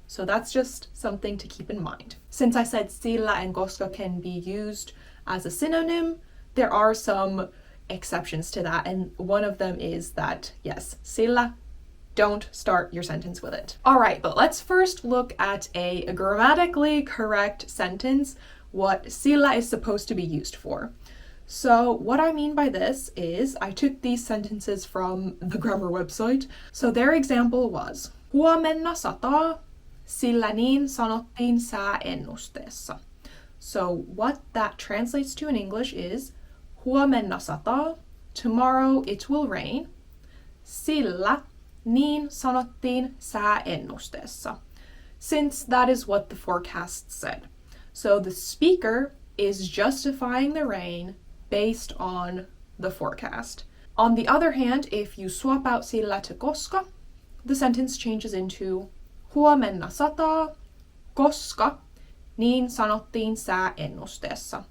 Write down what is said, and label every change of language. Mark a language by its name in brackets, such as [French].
[English] So that's just something to keep in mind. Since I said sillä and koska can be used as a synonym, there are some exceptions to that, and one of them is that, yes, sillä, don't start your sentence with it. All right, but let's first look at a grammatically correct sentence, what sillä is supposed to be used for. So what I mean by this is I took these sentences from the grammar website. So their example was, [Finnish] huomenna sataa, sillä niin sanottiin sääennusteessa. [English] So what that translates to in English is, [Finnish] huomenna sataa, [English] tomorrow it will rain, [Finnish] sillä niin sanottiin sääennusteessa, [English] since that is what the forecast said. So the speaker is justifying the rain based on the forecast. On the other hand, if you swap out sillä to koska, the sentence changes into [Finnish] huomenna sataa, koska niin sanottiin sääennusteessa.